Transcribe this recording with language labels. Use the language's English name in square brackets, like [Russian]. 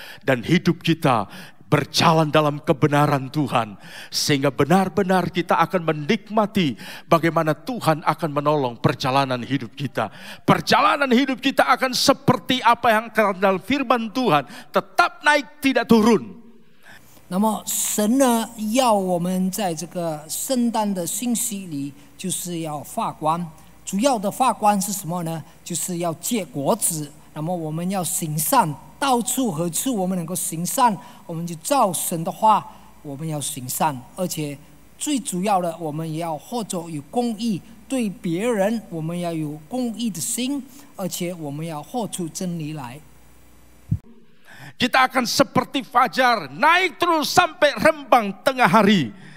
[Indonesian] Dan hidup kita berjalan dalam kebenaran Tuhan. Sehingga benar-benar kita akan menikmati bagaimana Tuhan akan menolong perjalanan hidup kita. Perjalanan hidup kita akan seperti apa yang dalam firman Tuhan. Tetap naik, tidak turun. [Chinese] 那么神呢，要我们在这个圣诞的信息里，就是要发光。主要的发光是什么呢？就是要结果子。那么我们要行善，到处何处我们能够行善，我们就照神的话，我们要行善。而且最主要的，我们也要或者有公义，对别人我们要有公义的心，而且我们要活出真理来。 [Indonesian] Kita akan seperti fajar, naik terus sampai rembang tengah hari.